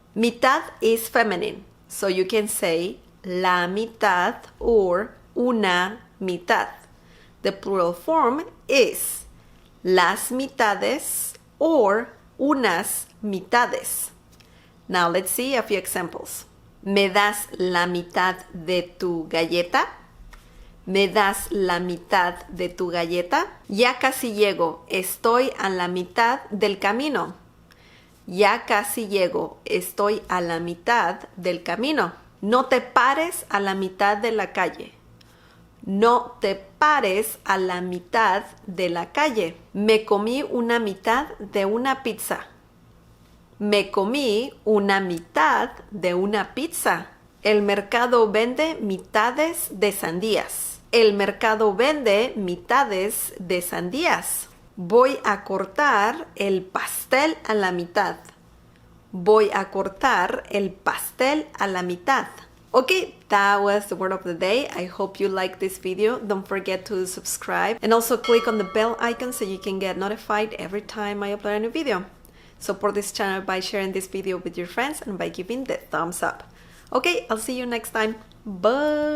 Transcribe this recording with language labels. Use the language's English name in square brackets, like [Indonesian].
[English] Mitad is feminine, so you can say la mitad or una mitad. The plural form is las mitades or unas mitades. Now let's see a few examples. [Spanish] ¿Me das la mitad de tu galleta? ¿Me das la mitad de tu galleta? Ya casi llego, estoy a la mitad del camino. Ya casi llego, estoy a la mitad del camino. No te pares a la mitad de la calle. No te pares a la mitad de la calle. Me comí una mitad de una pizza. Me comí una mitad de una pizza. El mercado vende mitades de sandías. El mercado vende mitades de sandías. Voy a cortar el pastel a la mitad. Voy a cortar el pastel a la mitad. [English] Okay, that was the word of the day. I hope you liked this video. Don't forget to subscribe and also click on the bell icon so you can get notified every time I upload a new video. Support this channel by sharing this video with your friends and by giving the thumbs up. Okay, I'll see you next time. Bye!